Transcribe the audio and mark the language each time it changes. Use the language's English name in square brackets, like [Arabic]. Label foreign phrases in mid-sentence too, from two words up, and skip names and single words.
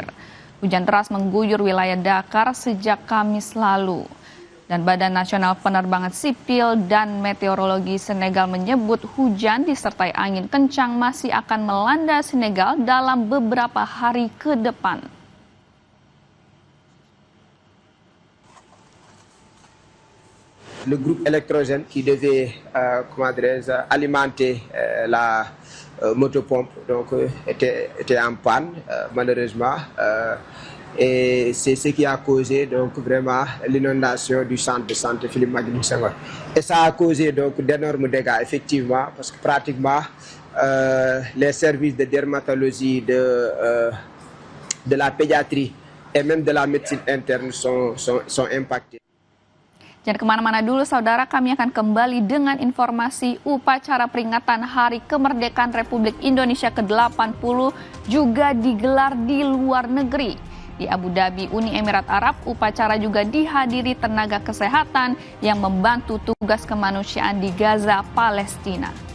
[Indonesian] Hujan deras mengguyur wilayah Dakar sejak Kamis lalu. Dan Badan Nasional Penerbangan Sipil dan Meteorologi Senegal menyebut hujan disertai angin kencang masih akan melanda Senegal dalam beberapa hari ke depan. [French] Le groupe électrogène qui devait alimenter la motopompe donc, était en panne malheureusement. Et c'est ce qui a causé donc vraiment l'inondation du centre de santé Philippe Maguilène Senghor. Et ça a causé donc d'énormes dégâts effectivement parce que pratiquement les services de dermatologie, de la pédiatrie et même de la médecine interne sont impactés. [Indonesian] Jangan kemana-mana dulu saudara, kami akan kembali dengan informasi upacara peringatan Hari Kemerdekaan Republik Indonesia ke-80 juga digelar di luar negeri. Di Abu Dhabi, Uni Emirat Arab, upacara juga dihadiri tenaga kesehatan yang membantu tugas kemanusiaan di Gaza, Palestina.